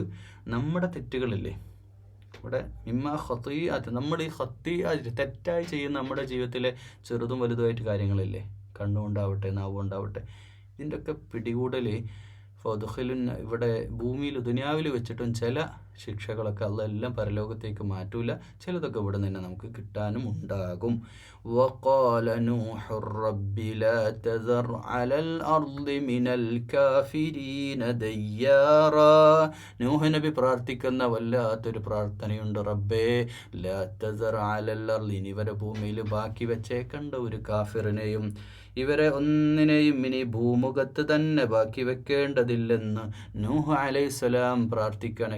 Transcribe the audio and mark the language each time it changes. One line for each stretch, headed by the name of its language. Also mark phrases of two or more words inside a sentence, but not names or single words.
Malayalam: നമ്മുടെ തെറ്റുകളില്ലേ ഇവിടെ,
Arabic: مما خطيئات,
Malayalam: നമ്മൾ ഈ ഖതീഅത്ത് തെറ്റായി ചെയ്യുന്ന നമ്മുടെ ജീവിതത്തിലെ ചെറുതും വലുതുമായിട്ട് കാര്യങ്ങളില്ലേ, കണ്ണുകൊണ്ടാവട്ടെ, നാവുകൊണ്ടാവട്ടെ, ഇതിൻ്റെയൊക്കെ പിടികൂടൽ ഇവിടെ ഭൂമിയിൽ ദുനിയാവിൽ വെച്ചിട്ടും ചില ശിക്ഷകളൊക്കെ അള്ളാഹ് പരലോകത്തേക്ക് മാറ്റൂല. ചിലതൊക്കെ ഇവിടെ തന്നെ നമുക്ക് കിട്ടാനും ഉണ്ടാകും.
Arabic: وقال نوح رب لا تذر على الأرض من الكافرين ديارا.
Malayalam: നൂഹ് നബി പ്രാർത്ഥിക്കുന്ന വല്ലാത്തൊരു പ്രാർത്ഥനയുണ്ട്.
Arabic: رب لا تذر على الأرض,
Malayalam: ഇവരെ ഭൂമിയിൽ ബാക്കി വെച്ചേക്കണ്ട ഒരു കാഫിറിനെയും, ഇവരെ ഒന്നിനെയും ഇനി ഭൂമുഖത്ത് തന്നെ ബാക്കി വെക്കേണ്ടതില്ലെന്ന് നൂഹ് അലൈഹിസ്സലാം പ്രാർത്ഥിക്കുകയാണ്.